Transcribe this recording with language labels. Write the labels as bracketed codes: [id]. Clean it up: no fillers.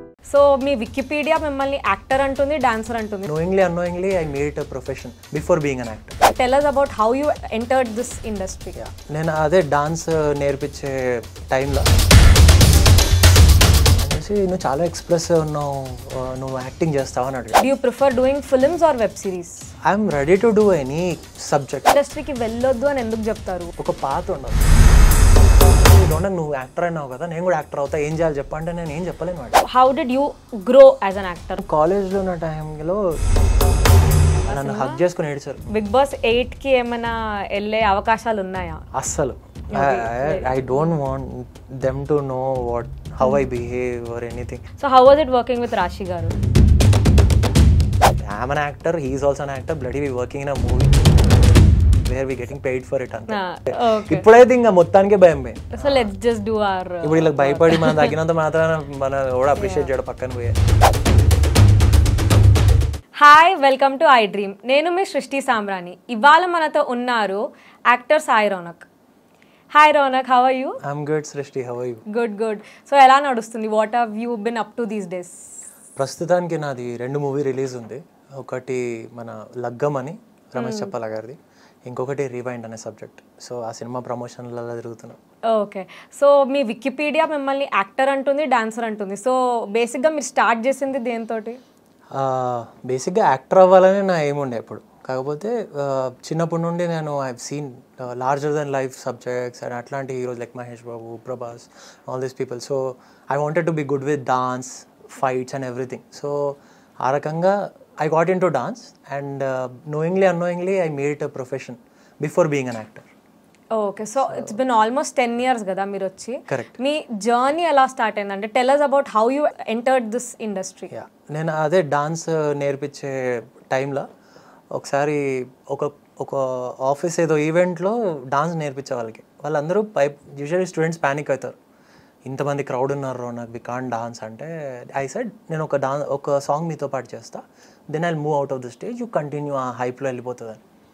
[te] So మీ Wikipedia మిమ్మల్ని actor అంటుంది, dancer అంటుంది. [en] Knowingly, unknowingly, I made it a profession before being an actor. Tell us about how you entered this industry. [te] నేను అదే dance నేర్పించే టైంలో అనేసి నువ్వు చాలా ఎక్స్ప్రెసివ్ ఉన్నావు, నువ్వు యాక్టింగ్ చేస్తావు అని అడిగాడు. [en] Do you prefer doing films or web series? I'm ready to do any subject. [te] ఇండస్ట్రీకి వెళ్ళొద్దు అని ఎందుకు చెప్తారు? ఒక పాత ఉండదు. నువ్వు యాక్టర్ అయినావు కదా, నేను కూడా యాక్టర్ అవుతా, ఏం చేయాలి చెప్పంటే నేను ఏం చెప్పలేను వాడు. [en] How did you grow as an actor? [te] కాలేజ్లో ఉన్న టైంలో నన్ను హక్ చేసుకుని ఏడ్చారు. బిగ్ బాస్ 8కి ఏమైనా వెళ్ళే అవకాశాలు ఉన్నాయా? [en] అస్సలు I don't want them to know how I behave or anything. So how was it working with Rashi garu? I'm an actor, he is also an actor, bloody we working in a movie where we getting paid for it [te] అంతే. ఇప్పుడైతే ఇంకా మొత్తానికే భయం భయం. [en] So let's just do our [te] ఇప్పుడు ఇలా భయపడి మనం తగ్గినంత మాత్రాన మన కూడా అప్రిషియేట్ చేయడం పక్కన పోయే. Hi, welcome to I dream. నేను మీ సృష్టి సామ్రాణి. ఇవాళ మనతో ఉన్నారు actor Sai Raunak. [en] Hi Raunak, how are you? I'm good Srishti, how are you? Good. So ఎలా నడుస్తుంది? What have you been up to these days? [te] ప్రస్తుతానికి నాది 2 మూవీ రిలీజ్ ఉంది. ఒకటి మన లగ్గం అని రమేష్ చెప్పాల గారిది, ఇంకొకటి రీవైండ్ అనే సబ్జెక్ట్. సో ఆ సినిమా ప్రమోషన్లలో తిరుగుతున్నాం. [en] Okay. [te] సో మీ వికీపీడియా మిమ్మల్ని యాక్టర్ అంటుంది, డాన్సర్ అంటుంది. సో బేసిక్గా మీరు స్టార్ట్ చేసింది దేనితోటి? బేసిక్గా యాక్టర్ అవ్వాలని నా ఏముండే ఎప్పుడు. కాకపోతే చిన్నప్పటి నుండి నేను [en] I seen larger than life subjects and అట్లాంటి heroes like Mahesh Babu, Prabhas, all these people. So I wanted to be good with dance, fights and everything. [te] So ఆ రకంగా [en] I got into dance and knowingly, unknowingly, I made it a profession before being an actor. Okay. So it's been almost 10 years కదా మీరు వచ్చి. Correct. [te] మీ journey ఎలా start అయిందంటే [en] Tell us about how you entered this industry. [te] నేను అదే dance నేర్పించే టైంలో ఒకసారి ఒక ఆఫీస్ ఏదో ఈవెంట్లో డాన్స్ నేర్పించే వాళ్ళందరూ యూజువల్లీ స్టూడెంట్స్ ప్యానిక్ అవుతారు, ఇంతమంది క్రౌడ్ ఉన్నారు, నాకు [en] we can't dance [te] అంటే. [en] I said [te] నేను ఒక సాంగ్ మీతో పాటు చేస్తా, [en] Then I move out of the stage, you continue ఆ హైప్లో వెళ్ళిపోతుందని.